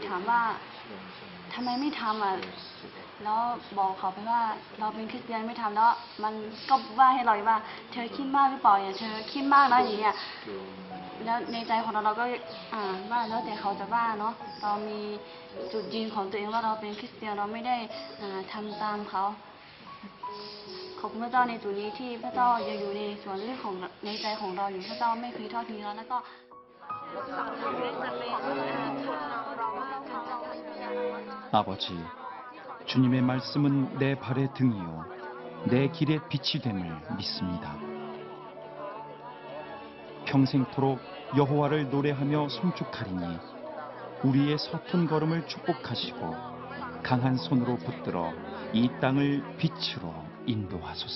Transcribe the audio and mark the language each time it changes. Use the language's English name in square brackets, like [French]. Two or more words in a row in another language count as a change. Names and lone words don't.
[Thai] ถามว่าทำไมไม่ทำแล้วบอกเขาไปว่าเราเป็นคริสเตียนไม่ทำแล้วมันก็ว่าให้เราว่าเธอคิดมากหรือเปล่าอย่างเธอคิดมากนะอย่างเงี้ยแล้วในใจของเราก็ว่าแล้วแต่เขาจะว่าเนาะเรามีจุดยืนของตัวเองว่าเราเป็นคริสเตียนเราไม่ได้ทำตามเขาขอบคุณพระเจ้าในจุดนี้ที่พระเจ้ายังอยู่ในส่วนลึกของในใจของเราอยู่พระเจ้าไม่เคยทอดทิ้งเราแล้วก็ [Korean] 아버지, 주님의 말씀은 내 발의 등이요 내 길의 빛이 됨을 믿습니다. 평생토록 여호와를 노래하며 송축하리니 우리의 서툰 걸음을 축복하시고 강한 손으로 붙들어 이 땅을 빛으로 인도하소서.